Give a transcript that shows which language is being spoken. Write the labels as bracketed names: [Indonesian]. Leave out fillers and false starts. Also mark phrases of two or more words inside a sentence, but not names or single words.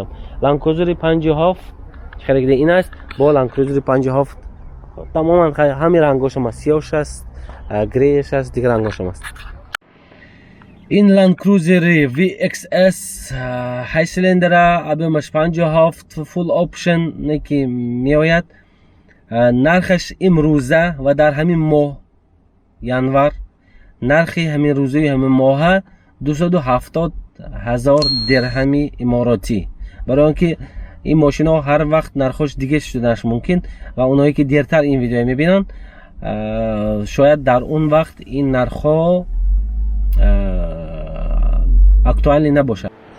[Tajik] Land Cruiser 57 чӣ хеле ки ин аст. бо Land Cruiser 57 тамоман ҳамин рангошам аст, сиёҳш аст, греяш аст, дига рангошам аст. ин Land Cruiser VXS 8 силиндра, объемаш 57, [English] full option ки меояд. [Tajik] нархаш имрӯза ва дар ҳамин моҳ январ, нархи ҳамин рӯзаи ҳамин моҳа 270,000 дирҳами иморотӣ. барои он ки ин мошинҳо ҳар вақт нархош дига шуданаш мумкин ва онҳое ки дертар ин видео мебинанд, шояд дар он вақт ин нархҳо актуалӣ набошад.